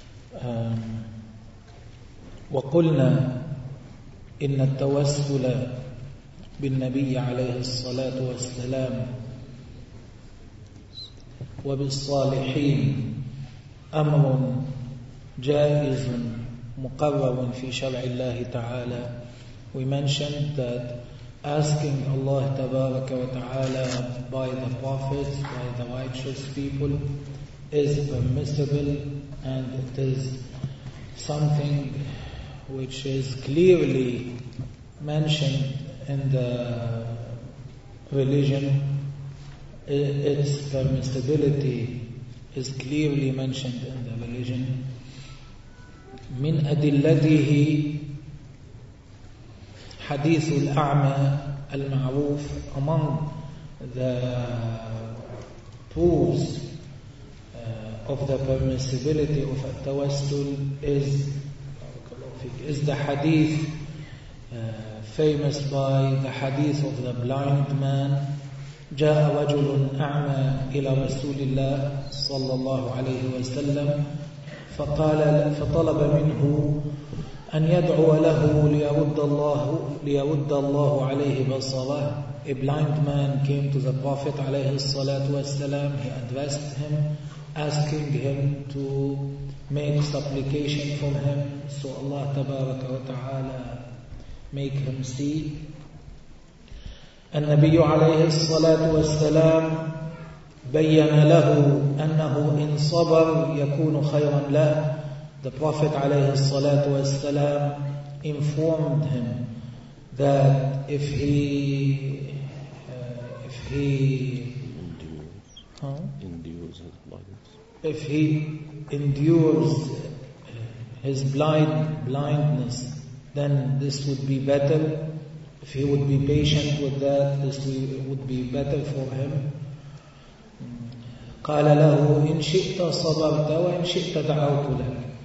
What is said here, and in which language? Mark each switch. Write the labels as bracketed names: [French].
[Arabic] وَقُلْنَا إِنَّ التَّوَسُّلَ بالنبي عليه الصلاة والسلام وبالصالحين أمر جائز مقرر في شرع الله تعالى. [English] We mentioned that asking Allah [Arabic] تبارك وتعالى [English] by the prophets, by the righteous people, is permissible and it is something which is clearly mentioned in the religion. Its permissibility is clearly mentioned in the religion. [Arabic] من أدلته حديث الأعمى المعروف. [English] Among the proofs of the permissibility of التوسل is the hadith famous by the hadith of the blind man. [Arabic] جاء رجل أعمى إلى رسول الله صلى الله عليه وسلم فطلب منه أن يدعو له ليرد الله عليه بصره. [English] A blind man came to the Prophet [Arabic] عليه الصلاة والسلام. [English] He addressed him, asking him to make supplication from him, so Allah [Arabic] تبارك وتعالى [English] make him see. [Arabic] النبي عليه الصلاة والسلام بيّن له أنه إن صبر يكون خيرا له. [English] The Prophet [Arabic] عليه الصلاة والسلام [English] informed him that if he endures his blindness, then this would be better. If he would be patient with that, this would be better for him. [Arabic] قال له إن شئت صبرت وإن شئت دعوت لك.